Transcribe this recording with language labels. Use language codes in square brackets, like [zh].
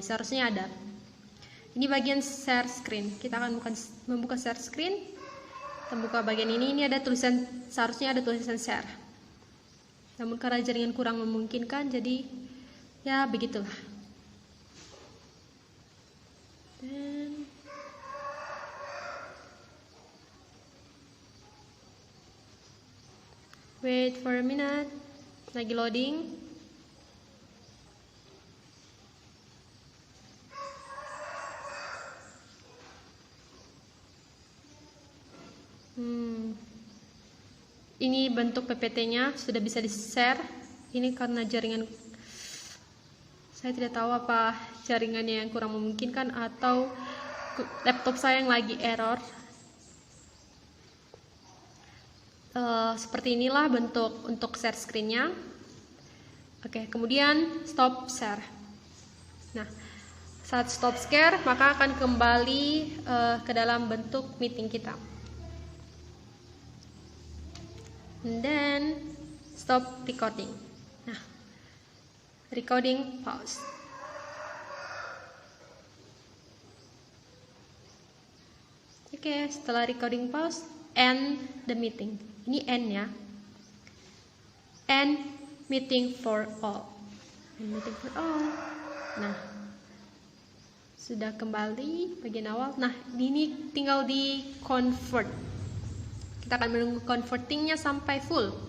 [id] Seharusnya ada. Ini bagian share screen. Kita akan membuka share screen. Kita buka bagian ini. Ini ada tulisan, seharusnya ada tulisan share. Namun karena jaringan kurang memungkinkan, jadi ya begitulah. [en] Dan wait for a minute, lagi loading. [id] Ini bentuk PPT-nya sudah bisa di-share. Ini karena jaringan, saya tidak tahu apa jaringannya yang kurang memungkinkan atau laptop saya yang lagi error. Seperti inilah bentuk untuk share screen-nya. Oke, kemudian stop share. Nah, saat stop share maka akan kembali ke dalam bentuk meeting kita. [en] And then stop recording. Nah, recording pause. [id] Oke, setelah recording pause, [en] end the meeting. [id] Ini end ya. [en] End meeting for all. End meeting for all. Nah, [id] Sudah kembali bagian awal. Nah, ini tinggal di convert. Kita akan menunggu convertingnya sampai full.